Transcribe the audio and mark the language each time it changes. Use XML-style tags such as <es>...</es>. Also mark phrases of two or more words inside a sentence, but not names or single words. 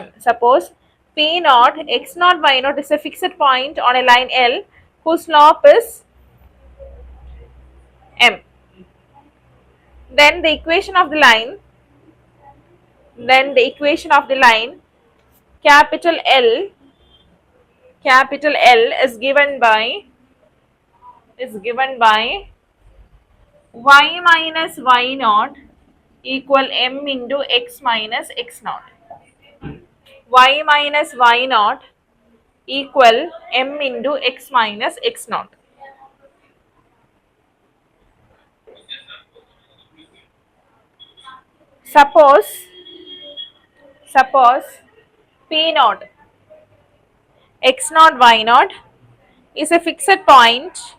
<en>Suppose P naught x naught y naught is a fixed point on a line L whose slope is m. Then the equation of the line, capital L is given by y minus y naught equal m into x minus x naught. Y minus y naught equal m into x minus x naught. Suppose P naught x naught y naught is a fixed point.</en>